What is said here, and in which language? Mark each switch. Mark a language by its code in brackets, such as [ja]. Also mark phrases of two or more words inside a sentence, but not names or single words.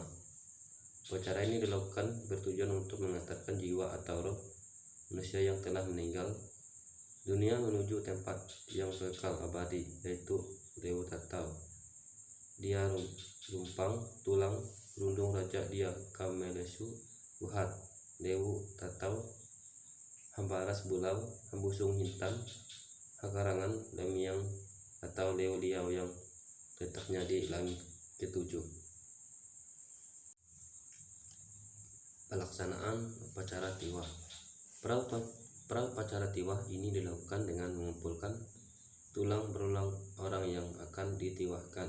[id] Upacara ini dilakukan bertujuan untuk mengantarkan jiwa atau roh manusia yang telah meninggal dunia menuju tempat yang kekal abadi, yaitu Dewa Tatau. Dia Lumpang Tulang Rundung Raja Dia Kamelesu Buhat Dewu Tatau Hambaras Bulau Hambusung Hintan Hakarangan Lamiang atau Leo Liau yang letaknya di langit ketujuh. Pelaksanaan upacara tiwa. Pra-upacara tiwa ini dilakukan dengan mengumpulkan tulang berulang orang yang akan ditiwakan.